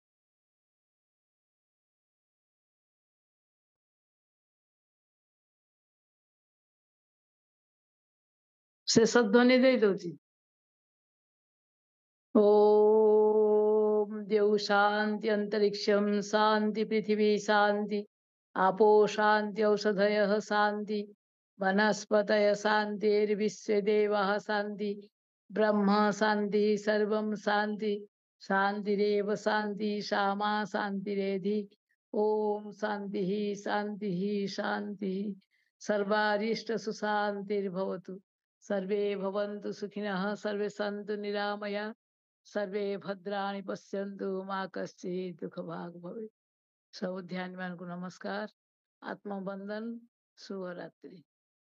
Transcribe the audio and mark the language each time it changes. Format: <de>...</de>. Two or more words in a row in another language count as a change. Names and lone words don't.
<or>ଶେଷ ଧ୍ୱନି ଦେଇ ଦଉଛି।</or> <sa>ओम देव शांति अंतरिक्षम शांति पृथ्वी शांति आपो शांति औषधयः शांति वनस्पतय शांतिर्विश्वे देवाः शांति ब्रह्म शांति सर्वं शांति शांतिरेव शांति शामा शांतिरेधि। ओम शांति शांति शांति सर्वारिष्ट सुशांतिर्भवतु। सर्वे भवन्तु सुखिनः सर्वे सन्तु निरामया सर्वे भद्राणि पश्यन्तु मा कश्चित् दुःखभाग् भवेत्।</sa> <hi>सब ध्यान को नमस्कार, आत्मबंधन, शुभरात्रि।</hi>